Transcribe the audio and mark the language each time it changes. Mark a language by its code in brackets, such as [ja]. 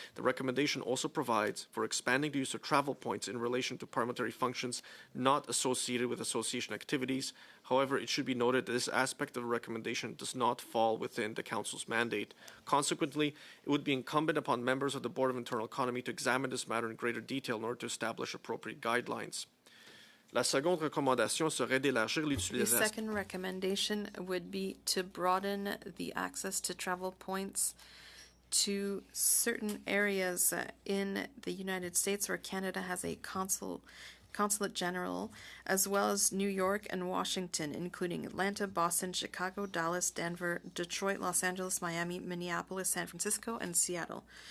[en] The recommendation also provides for expanding the use of travel points in relation to parliamentary functions not associated with association activities. However, it should be noted that this aspect of the recommendation does not fall within the Council's mandate. Consequently, it would be incumbent upon members of the Board of Internal Economy to examine this matter in greater detail in order to establish appropriate guidelines. [fr] La seconde recommandation serait d'élargir [en] The [fr] l'utilisation. [en] second recommendation would be to broaden the access to travel points to certain areas in the United States where Canada has a consulate general, as well as New York and Washington, including Atlanta, Boston, Chicago, Dallas, Denver, Detroit, Los Angeles, Miami, Minneapolis, San Francisco, and Seattle.